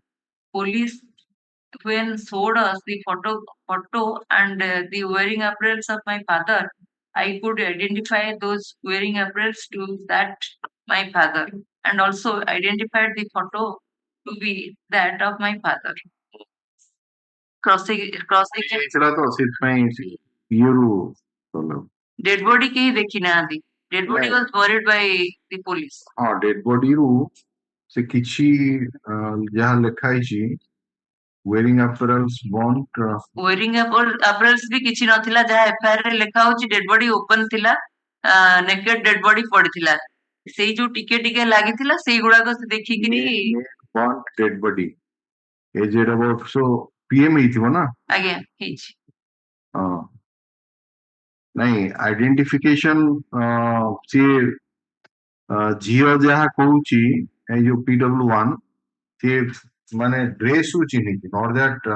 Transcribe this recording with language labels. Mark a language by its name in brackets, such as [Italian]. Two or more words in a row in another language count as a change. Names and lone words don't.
[English] Police when showed us the photo and the wearing apparels of my father, I could identify those wearing apparels to that my father, and also identified the photo to be that of my father. Crossing [Odia] ସେଇଟା ତ ସେଥିପାଇଁ ଇଏରୁ କଲ [English] dead body [Odia] କେହି ଦେଖି ନାହାନ୍ତି. [English] Dead body was buried by the police. [Odia] ହଁ [English] dead bodyରୁ [Odia] ସେ କିଛି ଯାହା ଲେଖା ହେଇଛି [English] wearing apparels burnt Wearing apparels [Odia] ବି କିଛି ନଥିଲା, ଯାହା ଏଫଆଇଆର ରେ ଲେଖା ହଉଛି [English] dead body open [Odia] ଥିଲା, [English] naked dead body [Odia] ପଡିଥିଲା. ସେଇ ଯୋଉ ଟିକେ ଟିକେ ଲାଗିଥିଲା ସେଇଗୁଡାକ ସେ ଦେଖିକିରି [English] burnt dead body [Odia] ଏଜେଡ୍ ଅବଶ୍ୟ ପିଏମ୍ ହେଇଥିବ ନା? ଆଜ୍ଞା ହେଇଛି. ହଁ ନାଇଁ ଆଇଡେଣ୍ଟିଫିକେସନ ସିଏ ଝିଅ ଯାହା କହୁଛି ଏଇ ଯୋଉ PW1 ସିଏ ମାନେ ଡ୍ରେସ୍ ରୁ ଚିହ୍ନିଛି [English] not that